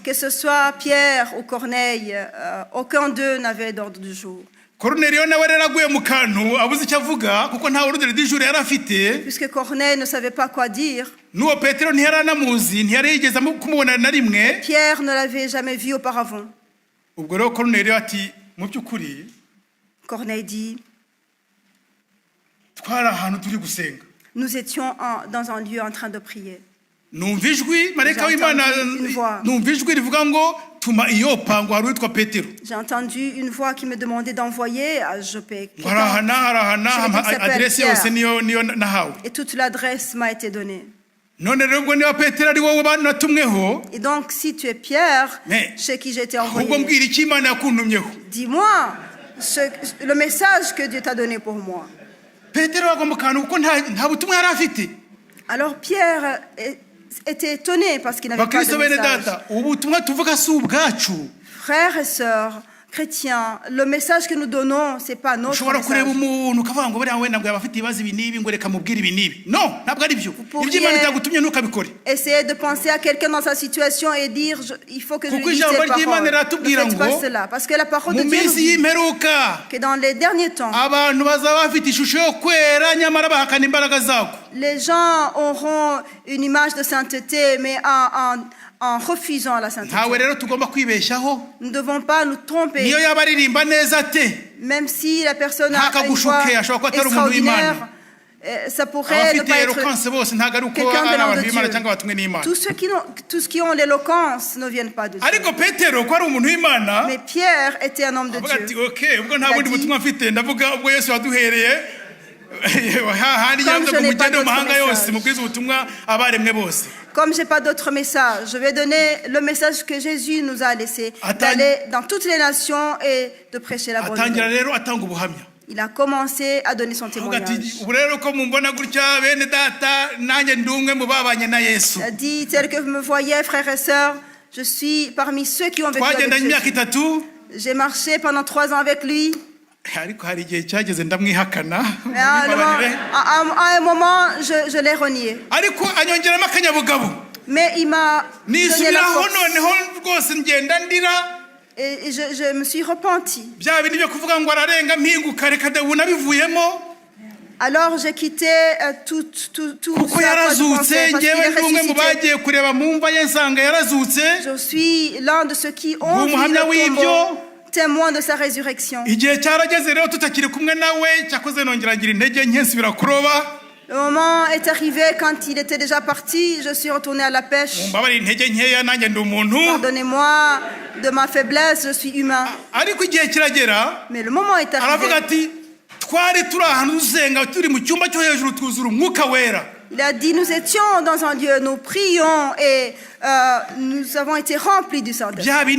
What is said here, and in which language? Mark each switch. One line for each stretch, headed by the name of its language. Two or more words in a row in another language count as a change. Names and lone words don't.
French: Que ce soit Pierre ou Corneille, aucun d'eux n'avait d'ordre du jour.
Kinyarwanda: Corneliyo nawe rero aguye mu kantu abuze icyo avuga kuko nta
French: ordre du jour
Kinyarwanda: yari afite.
French: Puisque Corneille ne savait pas quoi dire.
Kinyarwanda: N'uwo Petero ntiyari anamuzi, ntiyari yigeze kumubona na rimwe.
French: Pierre ne l'avait jamais vu auparavant.
Kinyarwanda: Ubwo rero Corneliyo ati mu by'ukuri
French: Corneille dit,
Kinyarwanda: twari ahantu turi gusenga.
French: nous étions dans un lieu en train de prier.
Kinyarwanda: Numva ijwi marayika w'Imana, numva ijwi rivuga ngo tuma Iyopa ngo hari uwitwa Petero.
French: J'ai entendu une voix qui me demandait d'envoyer à Joppé.
Kinyarwanda: Adresse yose niyo nahawe.
French: Et toute l'adresse m'a été donnée.
Kinyarwanda: None rero ubwo niba Petero ari wowe banatumweho.
French: Et donc si tu es Pierre, chez qui j'ai été envoyé,
Kinyarwanda: ubwo mbwira iki Imana yakuntumyeho.
French: dis-moi le message que Dieu t'a donné pour moi.
Kinyarwanda: Petero agwa mu kantu kuko nta butumwa yari afite.
French: Alors Pierre était étonné parce qu'il n'avait pas de message.
Kinyarwanda: Ubutumwa tuvuga si ubwacu.
French: Frères et sœurs chrétiens, le message que nous donnons, c'est pas notre
Kinyarwanda: ushobora kureba
French: message.
Kinyarwanda: umuntu ukavuga ngo buriya wenda ngo abafite ibibazo ibi n'ibi ngo reka mubwire ibi n'ibi. No, ntabwo ari byo. Ibyo Imana itagutumye ntukabikore.
French: Essayez de penser à quelqu'un dans sa situation et dire il faut que je lui dise
Kinyarwanda: Kuko
French: ces
Kinyarwanda: ijambo ry'Imana
French: paroles. Ne
Kinyarwanda: riratubwira
French: faites pas
Kinyarwanda: ngo
French: cela, parce que la parole de
Kinyarwanda: mu
French: Dieu nous
Kinyarwanda: minsi
French: dit
Kinyarwanda: y'imperuka
French: que dans les derniers temps,
Kinyarwanda: abantu bazaba bafite ishusho yo kwera nyamara bahakana imbaraga zako.
French: les gens auront une image de sainteté, mais en refusant la sainteté.
Kinyarwanda: Ntawe rero tugomba kwibeshyaho.
French: Nous ne devons pas nous tromper.
Kinyarwanda: Niyo yaba aririmba neza te.
French: Même si la personne a une voix
Kinyarwanda: Ntakagushuke, ashobora kuba atari umuntu w'Imana.
French: extraordinaire, ça pourrait ne
Kinyarwanda: Abafite
French: pas être
Kinyarwanda: eloquence bose ntabwo ari uko
French: quelqu'un
Kinyarwanda: ari
French: venant
Kinyarwanda: abantu
French: de
Kinyarwanda: b'Imana cyangwa batumwe
French: Dieu.
Kinyarwanda: n'Imana.
French: Tous qui ont l'éloquence ne viennent pas de Dieu.
Kinyarwanda: Ariko Petero ko ari umuntu w'Imana.
French: Mais Pierre était un homme de
Kinyarwanda: avuga ati
French: Dieu.
Kinyarwanda: okay ubwo nta bundi butumwa mfite ndavuga ubwo Yesu yaduhereye hahandi yavuze ngo mugende mu mahanga yose mubwize ubutumwa abaremwe bose.
French: Comme je n'ai pas d'autre message, je vais donner le message que Jésus nous a laissé, d'aller dans toutes les nations et de prêcher la bonne
Kinyarwanda: atangira
French: nouvelle.
Kinyarwanda: rero atanga ubuhamya.
French: Il a commencé à donner son témoignage.
Kinyarwanda: ubu rero ko mumbona gutya bene data nanjye ndi umwe mu babanye na Yesu.
French: Il a dit, tel que vous me voyez, frères et sœurs, je suis parmi ceux qui ont vécu avec
Kinyarwanda: twagendanye imyaka
French: Jésus.
Kinyarwanda: itatu.
French: J'ai marché pendant 3 ans avec lui.
Kinyarwanda: Ariko hari igihe cyageze ndamwihakana.
French: Mais à un moment, je l'ai renié.
Kinyarwanda: Ariko anyongeramo akanyabugabo.
French: Mais il m'a donné la
Kinyarwanda: nisubiraho
French: force.
Kinyarwanda: noneho rwose ngenda ndira.
French: Et je me suis repenti.
Kinyarwanda: Bya bindi byo kuvuga ngo ararenga mpinguka reka de bunabivuyemo.
French: Alors j'ai quitté tout
Kinyarwanda: kuko yarazutse ngewe ndi umwe mu bagiye kureba mu mva ye nsanga yarazutse.
French: Je suis l'un de ceux qui ont vu le tombeau, témoin de sa résurrection.
Kinyarwanda: Igihe cyarageze rero tutakiri kumwe nawe cyakoze nongera ngira intege nke nsubira kuroba.
French: Le moment est arrivé quand il était déjà parti, je suis retourné à la pêche. Pardonnez-moi de ma faiblesse, je suis humain. Mais le moment est arrivé. Il a dit, nous étions dans un lieu, nous prions et nous avons été remplis du Saint-Esprit.